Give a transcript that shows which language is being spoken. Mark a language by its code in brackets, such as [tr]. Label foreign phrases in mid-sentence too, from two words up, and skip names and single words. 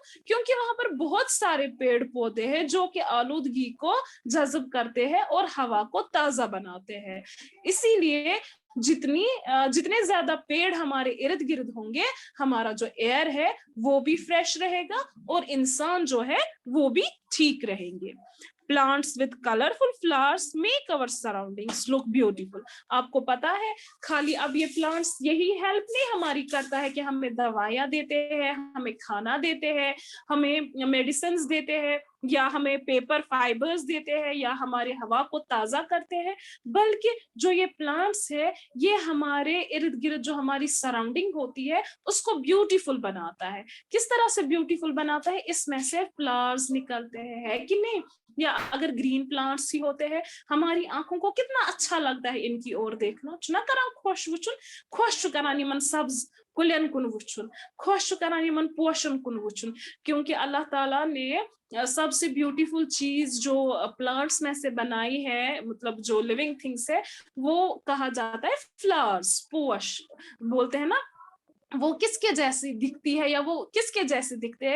[hi] क्योंकि वहां पर बहुत सारे पेड़ पौधे हैं जो कि आलूदगी को जज्ब करते हैं और हवा को ताजा बनाते हैं। इसीलिए जितने ज्यादा पेड़ हमारे इर्द गिर्द होंगे, हमारा जो एयर है वो भी फ्रेश रहेगा और इंसान जो है वो भी ठीक रहेंगे। [en] Plants with colorful flowers make our surroundings look beautiful. [hi] आपको पता है खाली अब ये plants यही help नहीं हमारी करता है कि हमें दवाइयाँ देते हैं, हमें खाना देते हैं, हमें medicines देते हैं, या हमें [en] paper fibers [hi] देते हैं, या हमारे हवा को ताजा करते हैं, बल्कि जो ये प्लांट्स है ये हमारे इर्द गिर्द जो हमारी सराउंडिंग होती है उसको ब्यूटीफुल बनाता है. किस तरह से ब्यूटीफुल बनाता है? इसमें से फ्लावर्स निकलते हैं, है कि नहीं? या अगर [en] green plants [hi] ही होते हैं, हमारी आंखों को कितना अच्छा लगता है इनकी ओर देखना. [ks] चुना करान खुश वुचुन, खुश करान यमन सब्ज कुलियन कुन वुचुन, खुश करान यमन पोषण कुन वुचुन, [hi] क्योंकि अल्लाह ताला ने सबसे ब्यूटीफुल चीज जो प्लांट्स में से बनाई है, मतलब जो [en] living things [hi] है, वो कहा जाता है फ्लावर्स. पोष बोलते हैं ना, वो किसके जैसी दिखती है या वो किसके जैसे दिखते हैं?